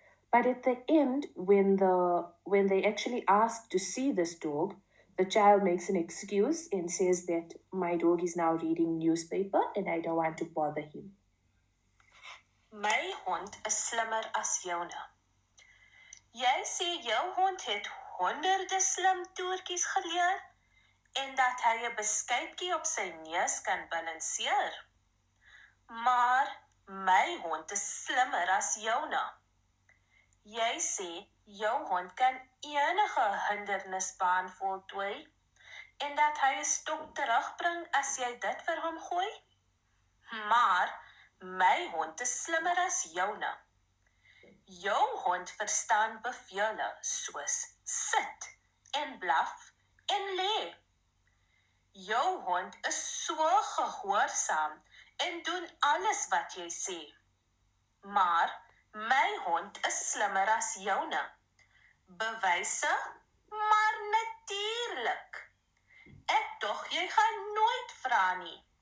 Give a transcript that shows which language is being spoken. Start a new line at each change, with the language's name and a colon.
English: But at the end, when they actually ask to see this dog, the child makes an excuse and says that my dog is now reading newspaper and I don't want to bother him.
Afrikaans: My hond is slimmer as joune. Jy sê jou hond het honderde slim toertjies geleer en dat hy 'n beskuitjie op sy neus kan balanseer. Maar my hond is slimmer as joune. Jy sê jou hond kan enige hindernisbaan voltooi en dat hy 'n stok terugbring as jy dit vir hom gooi. Maar my hond is slimmer as joune. Jou hond verstaan bevele soos sit en blaf en lê. Jou hond is so gehoorsaam en doen alles wat jy sê. Maar my hond is slimmer as joune. Bewyse, maar natuurlik. Ek dog jy gaan nooit vra nie.